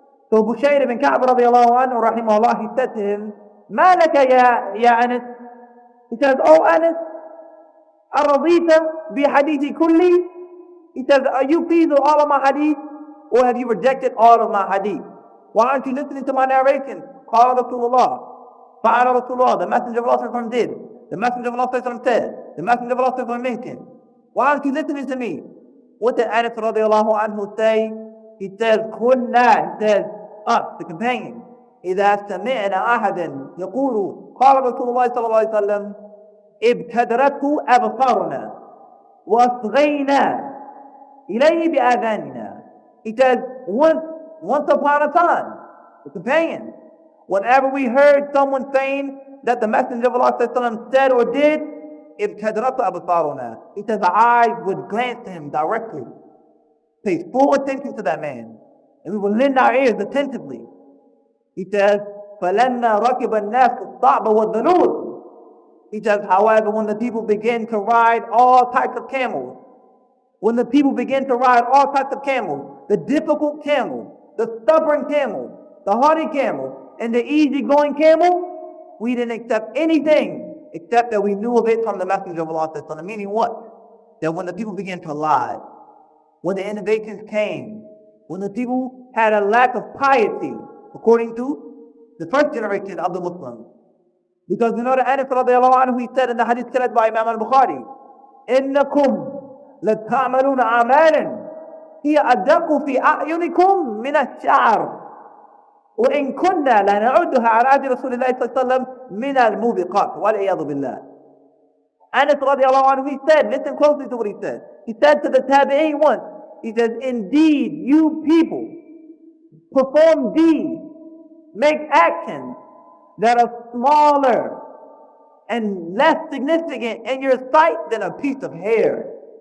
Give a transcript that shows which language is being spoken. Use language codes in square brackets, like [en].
[en] So Muḥammad ibn Ka'b radiallahu anhu rahimahullah, he said to him, [ar] مَا لَكَ يَا [en] Anas? He says, oh Anas, [ar] أَرَضِيتَ بِحَدِيثِ كُلِّي? [en] He says, are you pleased with all of my hadith? Or have you rejected all of my hadith? Why aren't you listening to my narration? [ar] قال رسول الله, فعل رسول الله, [en] the Messenger of Allah did. The Messenger of Allah said. The Messenger of Allah mentioned. Why aren't you listening to me? What did Anas radiallahu anhu say? He says, [ar] كُنَّا, [en] he says, us, the companions, [ar] إذا سمعنا أحدا يقول قال رسول الله صلى الله عليه وسلم ابتدرته أبصارنا وأصغينا إليه بآذاننا. [en] He says, once upon a time, the companions, whenever we heard someone saying that the Messenger of Allah said or did, [ar] ابتدرته أبصارنا. [en] He says, the eyes would glance to him directly, pay full attention to that man, and we will lend our ears attentively. He says, [ar] فَلَمَّا رَكِبَ النَّاسُ الصَّعْبَ وَالذَّنُورِ. [en] He says, however, when the people begin to ride all types of camels, when the people begin to ride all types of camels, the difficult camel, the stubborn camel, the hardy camel, and the easygoing camel, we didn't accept anything except that we knew of it from the Messenger of Allah. Meaning what? That when the people began to lie, when the innovations came, when the people had a lack of piety, according to the first generation of the Muslims. Because we know that Anas radiallahu anhu, he said in the hadith said by Imam al-Bukhari, [ar] إِنَّكُمْ لَتَعْمَلُونَ عَمَالًا هِيَ أَدَّقُ فِي أَعْيُنِكُمْ مِنَ الشَّعْرِ وَإِن كُنَّا لَنَعُدُّهَا عَلَى عَهْدِ رَسُولِ اللَّهِ صَلَّى اللَّهُ عَلَيْهِ وَسَلَّمَ مِنَ الْمُوبِقَاتِ وَالْعِيَاذُ بِاللَّهِ. [en] Anas radiallahu anhu, he said, listen closely to what he said. He said to the tabi'een once, he says, indeed, you people perform deeds, make actions that are smaller and less significant in your sight than a piece of hair.